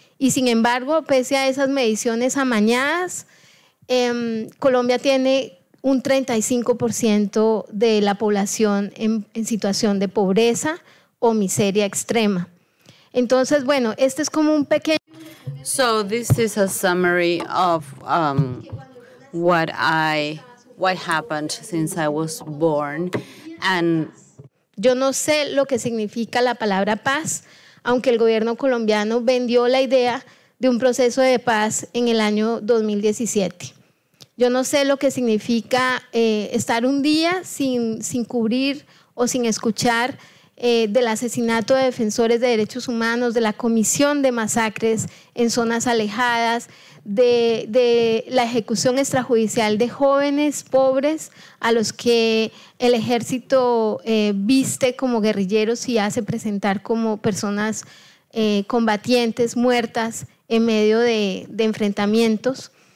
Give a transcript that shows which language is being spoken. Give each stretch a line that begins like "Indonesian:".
Spanish: Y sin embargo, pese a esas mediciones amañadas, Colombia tiene un 35% de la población en situación de pobreza o miseria extrema. Entonces, bueno, este es como un pequeño...
English: So this is a summary of what happened since I was born. And
Spanish: yo no sé lo que significa la palabra paz, aunque el gobierno colombiano vendió la idea de un proceso de paz en el año 2017. Yo no sé lo que significa estar un día sin cubrir o sin escuchar del asesinato de defensores de derechos humanos, de la comisión de masacres en zonas alejadas, de la ejecución extrajudicial de jóvenes pobres a los que el ejército viste como guerrilleros y hace presentar como personas combatientes muertas en medio de enfrentamientos.